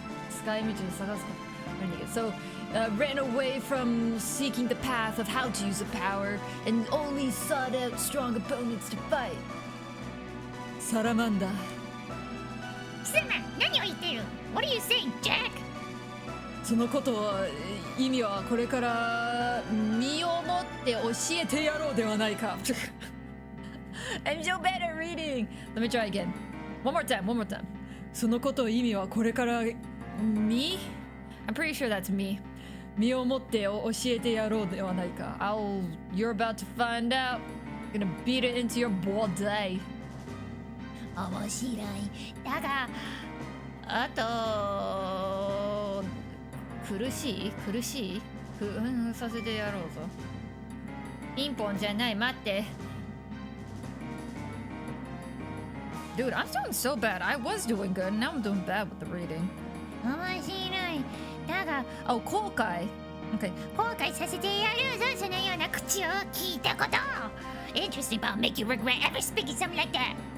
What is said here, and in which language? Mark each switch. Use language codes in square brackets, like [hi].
[ja] 使い道を探すことから逃げて。 [en] So, ran away from seeking the path of how to use a power and only sought out strong opponents to fight. [ja] サラマンダー。貴様何を言っている [en] What are you saying, Jack? [ja] そのことは意味はこれから身をもって教えてやろうではないか。 [en] I'm so bad at reading. Let me try again. One more time. [ja] そのことを意味はこれから [en] Me? I'm pretty sure that's me. [ja] 身をもって教えてやろうではないか。 [en] You're about to find out. Gonna beat it into your body. [ja] 面白い。だがあと苦しいさせてやろうぞ。ピンポンじゃない、待って。 [en] Dude, I'm doing so bad. I was doing good. Now I'm doing bad with the reading. [ja] 面白い。だが [en] Oh, [ja] 後悔 [en] Okay. [ja] 後悔させてやるぞ。そのような口を聞いたこと。 [en] Interesting, but I'll make you regret ever speaking something like that.